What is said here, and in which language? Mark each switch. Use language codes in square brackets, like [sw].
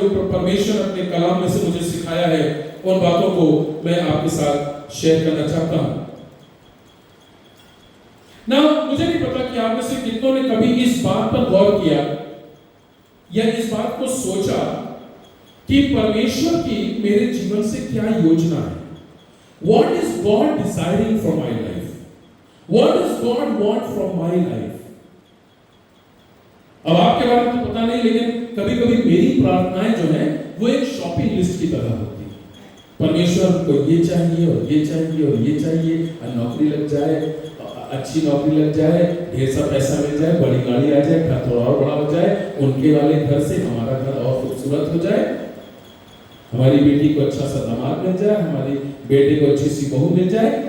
[hi] जो परमेश्वर अपने कलाम में से मुझे सिखाया है, उन बातों को मैं आपके साथ शेयर करना चाहता हूं ना। मुझे नहीं पता कि आप में से कितनों ने कभी इस बात पर गौर किया या इस बात को सोचा कि परमेश्वर की मेरे जीवन से क्या योजना है। [en] What is God desiring from my life? What does God want from my life? [hi] अब आपके बारे में तो पता नहीं, लेकिन कभी-कभी मेरी प्रार्थनाएं जो हैं वो एक शॉपिंग लिस्ट की तरह होती है। परमेश्वर को ये चाहिए और ये चाहिए और ये चाहिए, नौकरी लग जाए, अच्छी नौकरी लग जाए, ढेर सा पैसा मिल जाए, बड़ी गाड़ी आ जाए, घर थोड़ा और बड़ा हो जाए, उनके वाले घर से हमारा घर और खूबसूरत हो जाए, हमारी बेटी को अच्छा सा दामाद मिल जाए, हमारी बेटे को अच्छी सी बहू मिल जाए।